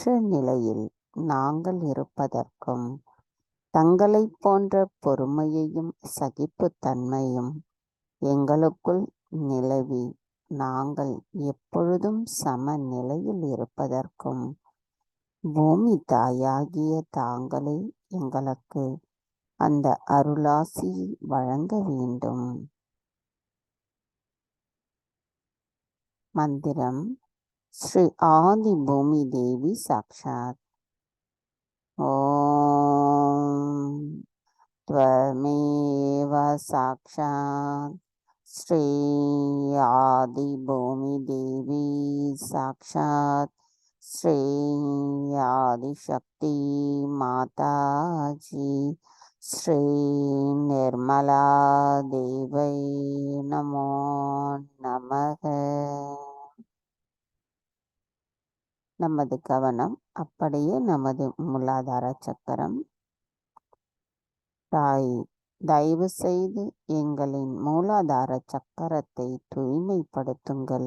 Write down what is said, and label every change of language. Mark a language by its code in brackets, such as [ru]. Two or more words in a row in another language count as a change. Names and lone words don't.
[ta] நிலையில் நாங்கள் இருப்பதற்கும் தங்களைப் போன்ற பொறுமையையும் சகிப்புத்தன்மையும் எங்களுக்குள் நிலவி நாங்கள் எப்பொழுதும் சமநிலையில் இருப்பதற்கும் பூமி தாயாகிய தாங்களே எங்களுக்கு அந்த அருளாசியை வழங்க வேண்டும். மந்திரம். [sa] श्री आदि भूमि देवी साक्षात्. ஓம் त्वमेव साक्षात् श्री आदि भूमि देवी साक्षात् श्री आदिशक्ति माताजी श्री निर्मला देवै नमो नमः. [ta] நமது கவனம் அப்படியே நமது மூலாதார சக்கரம். தாய், தயவு செய்து எங்களின் மூலாதார சக்கரத்தை தூய்மைப்படுத்துங்கள்.